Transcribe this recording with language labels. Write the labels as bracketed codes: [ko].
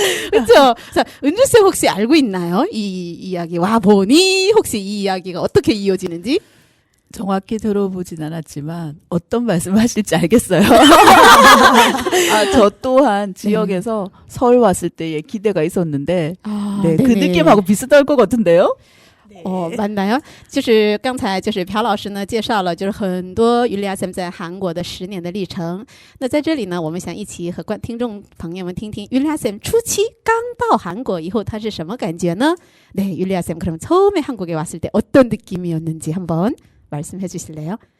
[ko] 그렇죠. 자, 은주 쌤 혹시 알고 있나요? 이 이야기 와보니 혹시 이 이야기가 어떻게 이어지는지? 정확히 들어보진 않았지만 어떤 말씀하실지 알겠어요. 저 또한 지역에서 서울 왔을 때의 기대가 있었는데 네, 그 네네. 느낌하고 비슷할 것 같은데요. [zh] 蛮难就是刚才就是朴老师呢介绍了就是很多율리아 쌤在韩国的10年的历程。那在这里呢，我们想一起和听众朋友们听听율리아 쌤初期刚到韩国以后他是什么感觉呢？ [ko] 네, 율리아 쌤 그럼 처음에 한국에 왔을 때 어떤 느낌이었는지 한번 말씀해 주실래요?